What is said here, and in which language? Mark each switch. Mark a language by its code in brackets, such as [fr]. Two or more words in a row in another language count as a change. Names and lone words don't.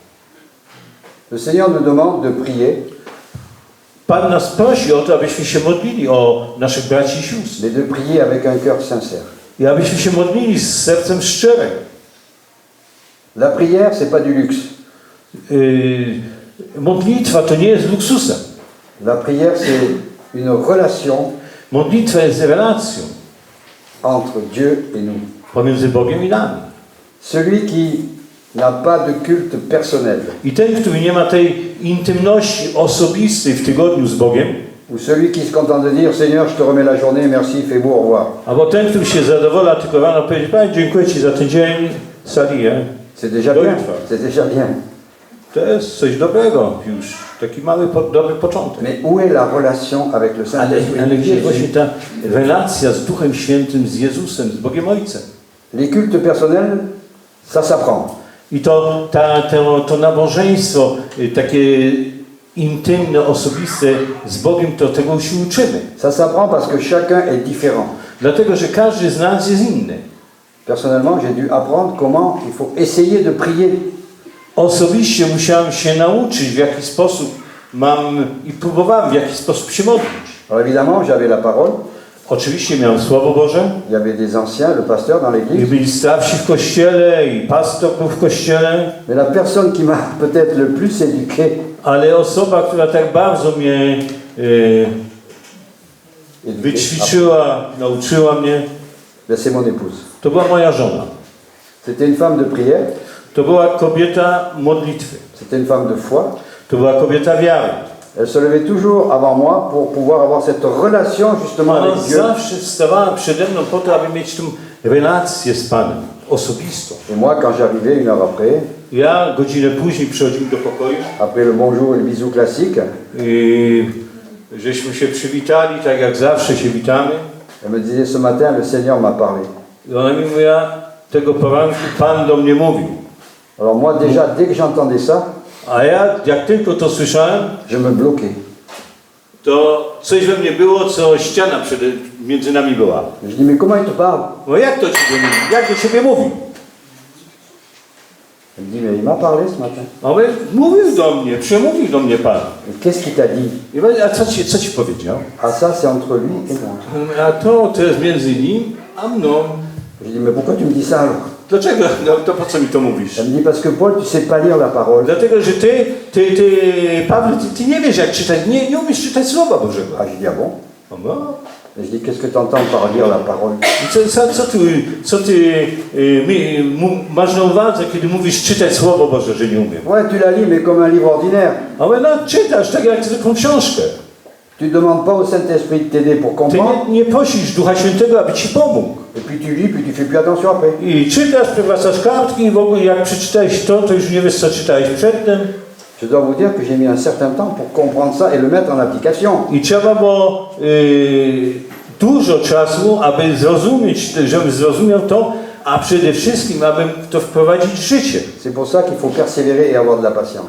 [fr] Le Seigneur nous demande de prier, [pl] Pan nas prosi o to, abyśmy się modlili o naszych braci i sióstr. [fr] mais de prier avec un cœur sincère. [pl] I abyśmy się modlili z sercem szczerym. [fr] La prière, c'est pas du luxe. [pl] Modlitwa to nie jest luksusem. [fr] La prière, c'est une relation [pl] Modlitwa jest relacją [fr] entre Dieu et nous. [pl] pomiędzy Bogiem i nami. [fr] Celui qui n'a pas de culte personnel, [pl] I ten, który nie ma tej intymności osobistej w tygodniu z Bogiem, [fr] ou celui qui se contente de dire Seigneur, je te remets la journée, merci, fais beau, au revoir. [pl] albo ten, który się zadowala tylko rano powiedzieć, Panie, dziękuję Ci za ten dzień, salię. [fr] C'est déjà bien. C'est déjà bien. [pl] To jest coś dobrego już, taki mały, dobry początek. [fr] Mais où est la relation avec le [pl] Ale [fr] Saint-Esprit? [pl] gdzie jest właśnie ta relacja z Duchem Świętym, z Jezusem, z Bogiem Ojcem? [fr] Les cultes personnels, ça s'apprend. [pl] I to nabożeństwo takie intymne, osobiste z Bogiem, to tego się uczymy. [fr] Ça s'apprend parce que chacun est différent. [pl] Dlatego, że każdy z nas jest inny. [fr] Personnellement, j'ai dû apprendre comment il faut essayer de prier. [pl] Osobiście musiałem się nauczyć, w jaki sposób i próbowałem w jaki sposób się modlić. [fr] Alors évidemment, j'avais la parole, [pl] Oczywiście miałem Słowo Boże, [fr] il y avait des anciens, le pasteur dans [pl] i [fr] l'église, [pl] byli starsi w kościele, i pastor był w kościele, [fr] mais la personne qui m'a peut-être le plus éduqué, [pl] ale osoba, która tak bardzo mnie wyćwiczyła, nauczyła mnie, [fr] ben, c'est mon épouse. [pl] to była moja żona. [fr] C'était une femme de prière, [pl] To była kobieta modlitwy. [fr] c'était une femme de foi. [pl] To była kobieta wiary. [fr] Elle se levait toujours avant moi pour pouvoir avoir cette relation justement [pl] Ona [fr] avec Dieu. [pl] zawsze wstawała przede mną po to, aby mieć tą relację z Panem, osobistą. [fr] Et moi, quand j'arrivais une heure après, [pl] Ja godzinę później przychodziłem do pokoju [fr] après le bonjour et le bisou classique, [pl] i żeśmy się przywitali, tak jak zawsze się witamy. [fr] elle me disait ce matin, le Seigneur m'a parlé. [pl] I ona mi mówiła, tego poranku Pan do mnie mówił. [fr] Alors moi déjà, dès que j'entendais ça, [pl] A ja, jak tylko to słyszałem, [fr] je me bloquais. [pl] to coś we mnie było, co ściana między nami była. [fr] Je dis mais comment il te parle? [pl] No jak to Ciebie mówi? Jak do Ciebie mówi? [fr] Il me dit, mais il m'a parlé ce matin. [pl] Ale mówił do mnie, przemówił do mnie Pan. [fr] Et qu'est-ce qu'il t'a dit? [pl] I mówię, a co ci powiedział? [fr] Ah ça, c'est entre lui et moi. [pl] A to jest między nim a mną. [fr] Je dis, mais pourquoi tu me dis ça alors? [pl] Dlaczego? No to po co mi to mówisz? [fr] Elle me dit, parce que Paul, tu sais pas lire la parole. [pl] Dlatego, że Paweł, ty nie wiesz jak czytać, nie umiesz czytać Słowa Bożego. [fr] Ah, je dis, ah bon? [pl] No. [fr] Et je dis, qu'est-ce que tu entends par lire la parole? [pl] I co ty masz na uwadze, kiedy mówisz czytać Słowo Boże, że nie umiem? [fr] Ouais, tu la lis, mais comme un livre ordinaire. [pl] Ale no, czytasz tak jak zwykłą książkę. [fr] Tu ne demandes pas au Saint-Esprit de t'aider pour [pl] Ty [fr] comprendre. [pl] nie prosisz Ducha Świętego, aby ci pomógł. [fr] Et puis tu lis, puis tu fais plus attention après. [pl] I czytasz, przewracasz kartki i w ogóle jak przeczytałeś to już nie wiesz co czytałeś przedtem. [fr] Je dois vous dire que j'ai mis un certain temps pour comprendre ça et le mettre en application. [pl] I trzeba było dużo czasu, aby zrozumieć, żebym zrozumiał to, a przede wszystkim, abym to wprowadzić w życie. [fr] C'est pour ça qu'il faut persévérer et avoir de la patience.